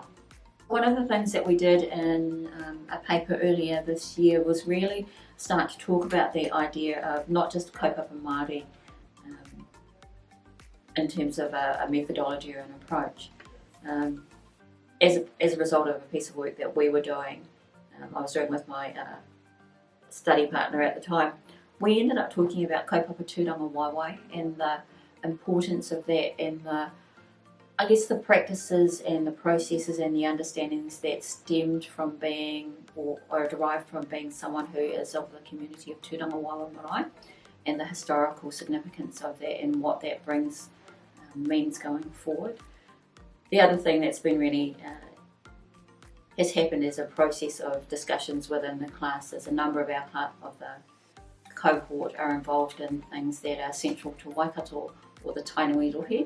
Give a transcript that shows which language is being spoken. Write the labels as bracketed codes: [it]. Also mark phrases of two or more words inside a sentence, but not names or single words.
[en] One of the things that we did in a paper earlier this year was really start to talk about the idea of not just [mi] kaupapa Māori [en] in terms of a methodology or an approach. As a result of a piece of work that we were doing, I was doing with my study partner at the time, we ended up talking about [mi] kaupapa tūranga waiwai [en] and the importance of that and I guess the practices and the processes and the understandings that stemmed from being or are derived from being someone who is of the community of [mi] tūranga waiwai marae, [en] and the historical significance of that and what that brings means going forward. The other thing that's been really has happened is a process of discussions within the class. As a number of the cohort are involved in things that are central to Waikato or the Tainui rohe.